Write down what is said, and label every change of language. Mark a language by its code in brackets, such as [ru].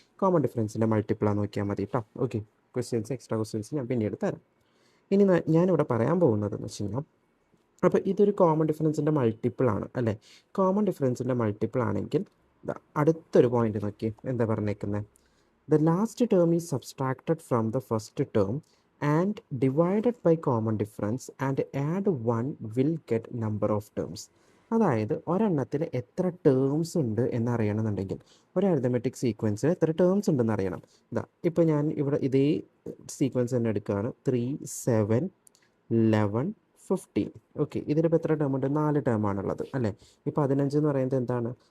[ml] Common ഡിഫറൻസിൻ്റെ മൾട്ടിപ്പിളാന്ന് നോക്കിയാൽ മതി കേട്ടോ. ഓക്കെ, എക്സ്ട്രാ ക്വസ്റ്റ്യൻസ് ഞാൻ പിന്നീട് തരാം. ഇനി ഞാനിവിടെ പറയാൻ പോകുന്നതെന്ന് വെച്ച് കഴിഞ്ഞാൽ, അപ്പോൾ ഇതൊരു കോമൺ ഡിഫറൻസിൻ്റെ മൾട്ടിപ്പിൾ ആണ് അല്ലേ? കോമൺ ഡിഫറൻസിൻ്റെ മൾട്ടിപ്പിൾ ആണെങ്കിൽ അടുത്തൊരു പോയിന്റ് നോക്കി എന്താ പറഞ്ഞേക്കുന്നത്? [en] The last term is subtracted from the first term and divided by common difference and add 1 will get number of terms. [ml] അതായത് ഒരെണ്ണത്തിൽ എത്ര ടേംസ് ഉണ്ട് എന്നറിയണമെന്നുണ്ടെങ്കിൽ ഒരു അരിതമെറ്റിക് സീക്വൻസിൽ എത്ര ടേംസ് ഉണ്ടെന്ന് അറിയണം. ഇപ്പോൾ ഞാൻ ഇവിടെ ഇതേ സീക്വൻസ് തന്നെ എടുക്കുകയാണ്. 3, 7, 11, 15. ഓക്കെ, ഇതിലിപ്പോൾ എത്ര ടേം ഉണ്ട്? 4 ടേമാണുള്ളത് അല്ലേ? ഈ 15 എന്ന് പറയുന്നത് എന്താണ്?